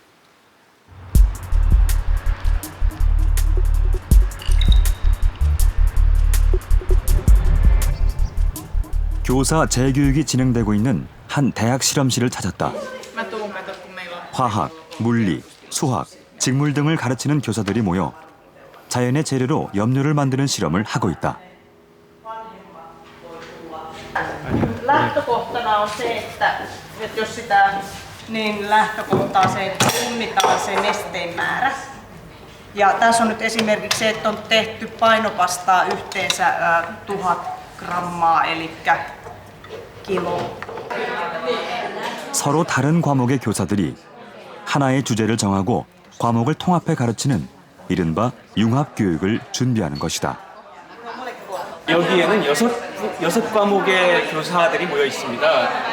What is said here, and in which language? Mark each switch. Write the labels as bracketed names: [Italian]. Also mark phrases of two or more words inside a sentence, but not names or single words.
[Korean] 교사 재교육이 진행되고 있는 한 대학 실험실을 찾았다. 화학, 물리, 수학, 직물 등을 가르치는 교사들이 모여 자연의 재료로 염료를 만드는 실험을 하고 있다. [Finnish] Lähtökohtana on se, että jos sitä niin lähtökohta on se, että punnitaan se nesteen määrä. Ja tässä on nyt esimerkiksi se, että on tehty painopastaa yhteensä 1000 grammaa, eli kilo. [Korean] 서로 다른 과목의 교사들이 하나의 주제를 정하고 과목을 통합해 가르치는 이른바 융합교육을 준비하는 것이다. 여기에는 여섯 과목의 교사들이 모여 있습니다.